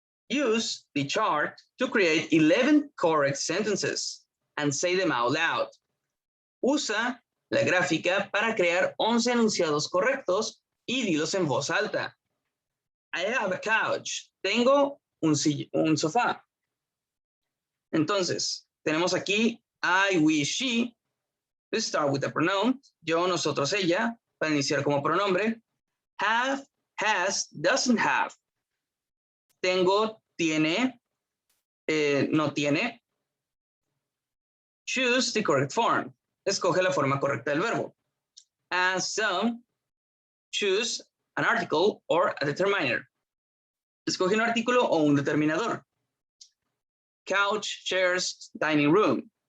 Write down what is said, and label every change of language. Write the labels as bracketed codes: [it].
[en] Use the chart to create 11 correct sentences and say them out loud. [es] Usa la gráfica para crear 11 enunciados correctos y dilos en voz alta. [en] I have a couch. [es] Tengo un sofá. Entonces, tenemos aquí I, we, she. [en] Let's start with the pronoun. [es] Yo, nosotros, ella, para iniciar como pronombre. Have, [en] Has, doesn't have. [es] Tengo, tiene, no tiene. [en] Choose the correct form. [es] Escoge la forma correcta del verbo. [en] As some, choose an article or a determiner. [es] Escoge un artículo o un determinador. [en] Couch, chairs, dining room.